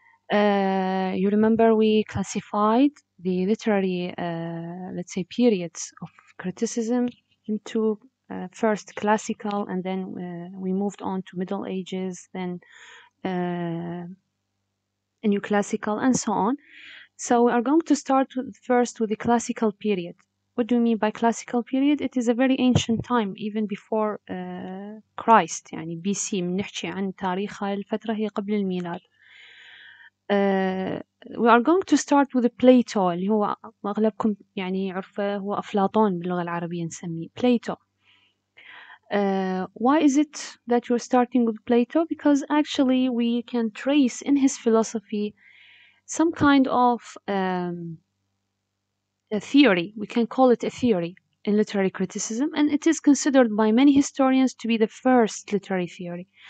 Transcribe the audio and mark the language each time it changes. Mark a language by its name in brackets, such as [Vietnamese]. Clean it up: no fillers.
[English] You remember we classified the literary, let's say, periods of criticism into first classical, and then we moved on to Middle Ages, then new classical, and so on. So we are going to start first with the classical period. What do you mean by classical period? It is a very ancient time, even before Christ. [Arabic] يعني BC بنحكي عن تاريخ هاي الفترة هي قبل الميلاد. [English] We are going to start with Plato [Arabic] اللي هو أغلبكم يعني يعرفه هو أفلاطون باللغة العربية نسميه Plato. [English] Why is it that you're starting with Plato? Because actually we can trace in his philosophy some kind of a theory. We can call it a theory in literary criticism, and it is considered by many historians to be the first literary theory.